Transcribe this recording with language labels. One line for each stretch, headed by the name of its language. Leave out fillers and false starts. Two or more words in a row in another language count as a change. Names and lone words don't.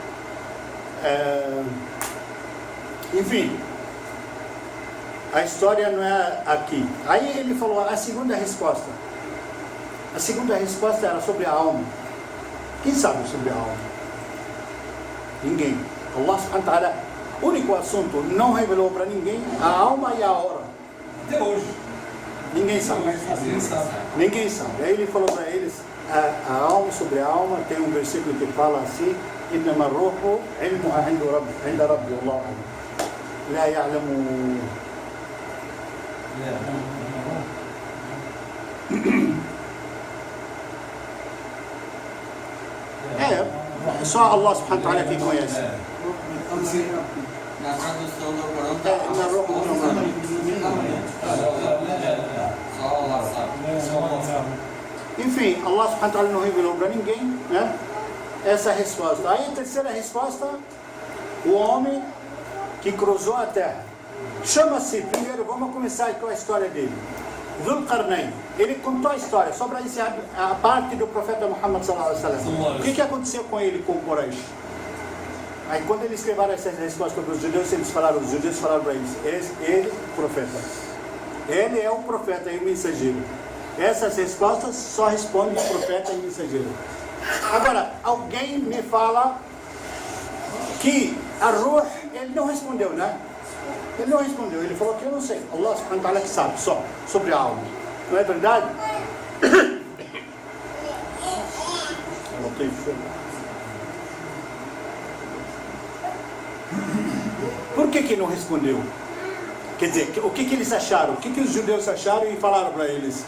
Portuguese: Enfim, a história não é aqui. Aí ele falou a segunda resposta. A segunda resposta era sobre a alma. Quem sabe sobre a alma? Ninguém.
Arabic: الله سبحانه وتعالى,
Portuguese: único assunto, não revelou para ninguém a alma e a hora. Até hoje. Ninguém sabe. Ninguém sabe. Aí ele falou para eles, a alma, sobre a alma, tem um versículo que fala assim,
Arabic: إنما الروح علمها عند ربي والله أعلم لا يعلم.
Portuguese: Só
Arabic: الله سبحانه وتعالى
Portuguese: que conhece. Na tradução do Corão está só Allah sabe. Enfim,
Arabic: الله سبحانه وتعالى
Portuguese: não revelou para ninguém, né? Essa resposta. Aí a terceira resposta, o homem que cruzou a terra. Chama-se, primeiro vamos começar com a história dele. Dhul Qarnayn. Ele contou a história, só para encerrar a parte do profeta Muhammad
Arabic: صلى الله عليه وسلم.
Portuguese: O que aconteceu com ele, com Quraysh? Aí quando eles levaram essa resposta para os judeus, os judeus falaram para eles, ele é o profeta. Ele é o profeta e o mensageiro. Essas respostas só responde o profeta e o mensageiro. Agora, alguém me fala que a Ruh, ele não respondeu, né? Ele não respondeu, ele falou que eu não sei.
Arabic: الله سبحانه وتعالى
Portuguese: que sabe só sobre a alma. Não é verdade? Por que não respondeu? Quer dizer, o que eles acharam? O que os judeus acharam e falaram para eles?